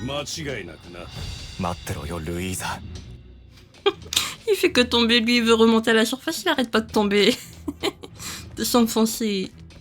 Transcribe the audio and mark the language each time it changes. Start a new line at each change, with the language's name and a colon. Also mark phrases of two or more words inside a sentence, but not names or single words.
Japanese: 間違いなくな。待ってろよルイーザ。
French: Il fait que tomber, lui il veut remonter à la surface, il arrête pas de tomber. De s'enfoncer.